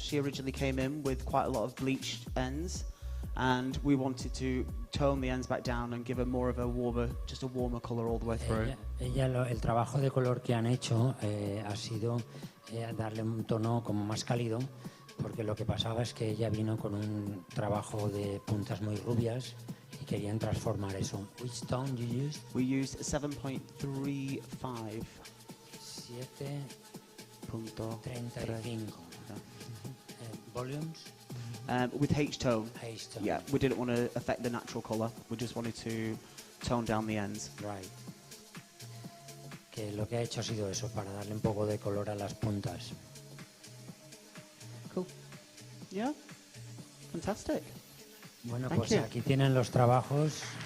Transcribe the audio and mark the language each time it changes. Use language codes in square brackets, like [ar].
[en] She originally came in with quite a lot of bleached ends, and we wanted to tone the ends back down and give her more of a warmer colour all the way through. [es] El trabajo de color que han hecho ha sido darle un tono como más cálido, porque lo que pasaba es que ella vino con un trabajo de puntas muy rubias y querían transformar eso. [en] Which tone you used? We used 7.35. 7.35. Volumes? With H-tone. H-tone. Yeah, we didn't want to affect the natural colour. We just wanted to tone down the ends. Right. [es] Que lo que ha hecho ha sido eso, para darle un poco de color a las puntas. [en] Cool. Yeah. Fantastic. [es] Bueno, [en] Thank [es] pues [en] you. [es] aquí tienen los trabajos.